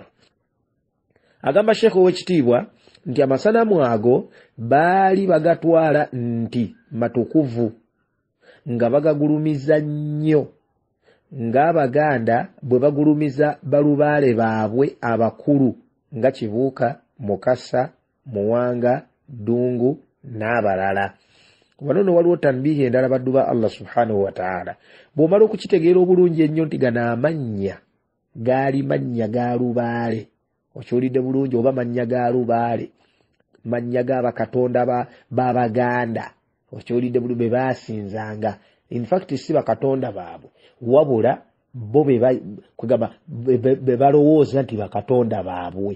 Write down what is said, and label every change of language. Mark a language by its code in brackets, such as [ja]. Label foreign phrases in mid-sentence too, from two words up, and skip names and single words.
[lg] Agamba Sheikh ow'ekitiibwa nti amasanamu ago baali bagatwala nti matukuvu nga bagagulumiza nnyo ng'Abaganda bwe bagulumiza balubaale baabwe abakulu nga Kibuuka, Mukasa, Muwanga, Ddungu n'abalala. Wano no waliwo tanbihi endala baddu ba [ar] الله سبحانه وتعالى. [lg] Bw'omala okukitegeera obulungi ennyo nti gano amannya gaali mannya ga lubaale. Okiwulidde bulungi oba mannya ga lubaale mannya ga bakatonda b'Abaganda. Okiwulidde bulungi be baasinzanga. [en] In fact [lg] si bakatonda baabwe wabula bo be balowooza nti bakatonda baabwe.